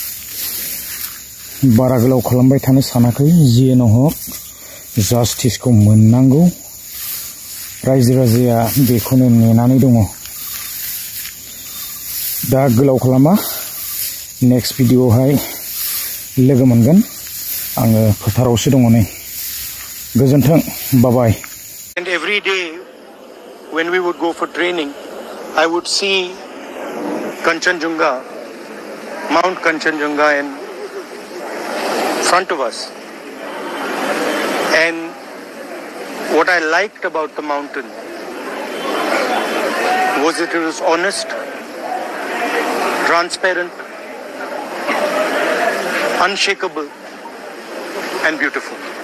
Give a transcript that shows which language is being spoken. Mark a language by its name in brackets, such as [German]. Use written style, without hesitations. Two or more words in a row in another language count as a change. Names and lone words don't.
[Bodo] बारा गोलाव खालामबाय थानो सानाखै जियानो हक जास्टिसखौ मोननांगौ रायजो राजाया बेखौनो नेनानै दङ दा गोलाव खालामा [English] next video [Bodo] लोगो मोनगोन आङो फोथारावसो दङ नै गोजोन्थों बाय [English] And every day when we would go for training I would see Kanchenjunga, Mount Kanchenjunga in front of us. And what I liked about the mountain was that it was honest, transparent, unshakable, and beautiful.